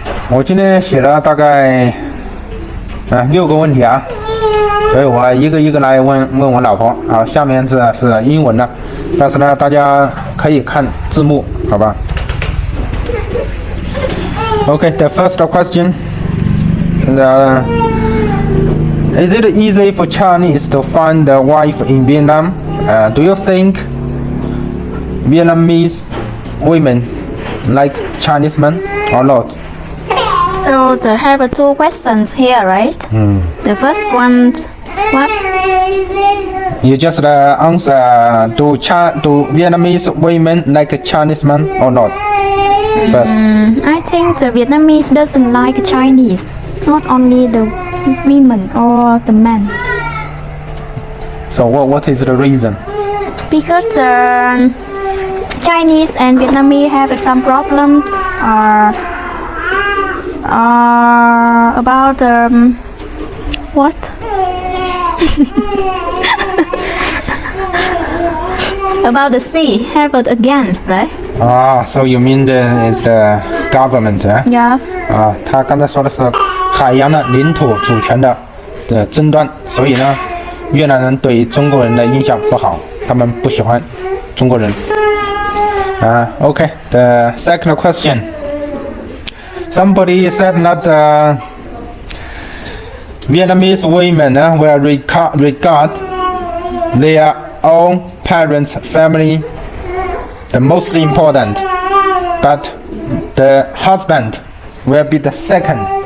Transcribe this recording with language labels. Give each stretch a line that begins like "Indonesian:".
Chinese: 我今天写了大概6个问题啊，所以我一个一个来问我老婆。好，下面是英文的，但是呢，大家可以看字幕，好吧？
English: Okay, the first question. Is it easy for Chinese to find a wife in Vietnam? Do you think Vietnamese women like Chinese men or not? So I have two questions here, right? The first one, what? You just answer, do Vietnamese women like Chinese men or not? First. I think the Vietnamese doesn't like Chinese, not only the women or the men. So what is the reason? Because Chinese and Vietnamese have some problem about what? About the sea, have it against, right? So you mean is the government? Yeah.
Chinese: 他刚才说的是海洋的领土主权的争端，所以呢，越南人对中国人的印象不好，他们不喜欢中国人。
English: Okay, the second question. Somebody said that Vietnamese women will regard their own parents' family the most important, but the husband will be the second.